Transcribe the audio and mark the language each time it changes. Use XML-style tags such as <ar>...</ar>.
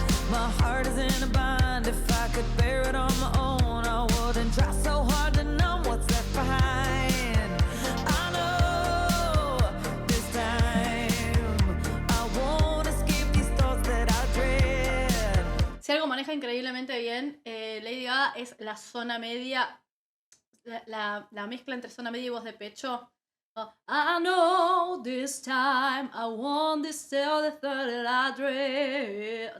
<en>My heart is in a bind. If I could bear it on my own, I wouldn't try so hard to numb what's left behind. I know this time I won't escape these thoughts that I dread.</en> <es>Si algo maneja increíblemente bien, Lady Gaga es la zona media, la mezcla entre zona media y voz de pecho.</es> <en>I know this time I want this till the third that I dread.</en>